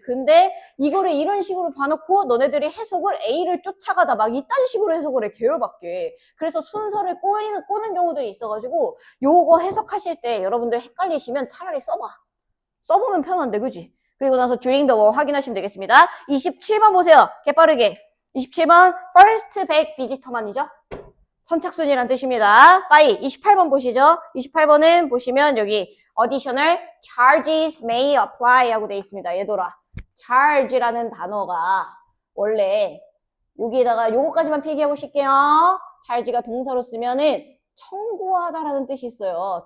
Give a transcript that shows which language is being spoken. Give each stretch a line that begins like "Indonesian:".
Korean: 근데 이거를 이런 식으로 봐놓고 너네들이 해석을 A를 쫓아가다 막 이딴 식으로 해석을 해. 계열받게. 그래서 순서를 꼬는 경우들이 있어가지고 요거 해석하실 때 여러분들 헷갈리시면 차라리 써봐. 써보면 편한데, 그지? 그리고 나서 during the war 확인하시면 되겠습니다. 27번 보세요. 개빠르게. 27번 first back visitor만이죠. 선착순이란 뜻입니다. by 28번 보시죠. 28번은 보시면 여기
English: additional charges may apply
Korean: 하고 돼 있습니다. 얘들아. charge라는 단어가 원래 여기에다가 요거까지만 필기해 보실게요. charge가 동사로 쓰면은 청구하다라는 뜻이 있어요.